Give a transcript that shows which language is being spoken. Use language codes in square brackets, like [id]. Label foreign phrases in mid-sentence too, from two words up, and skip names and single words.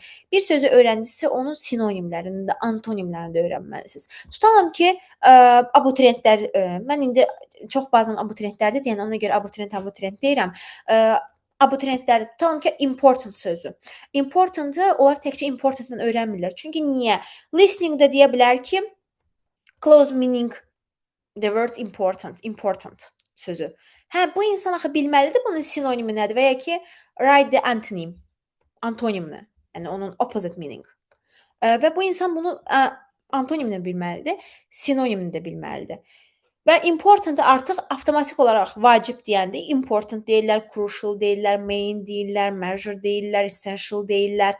[az] Bir sözü öyrəndinizsə, onun sinonimlərini də, antonimlərini də öyrənməlisiniz. Tutalım ki, abituriyentlər, mən indi çox bazən abituriyentlərdir deyən, ona görə abituriyent deyirəm. Abituriyentlər tutalım ki, important sözü. Important-ı onlar təkcə important-dan öyrənmirlər. Çünki niyə? Listening-də deyə bilər ki, [en] close meaning the word important sözü. [az] Hə, bu insan axı bilməlidir bunun sinonimi nədir və ya ki, [en] write the [az] antonimini, yəni onun [en] opposite meaning. [az] Və bu insan bunu antonimini bilməlidir, sinonimini də bilməlidir. Və important artıq avtomatik olaraq vacib deyəndə important deyirlər, crucial deyirlər, main deyirlər, major deyirlər, essential deyirlər.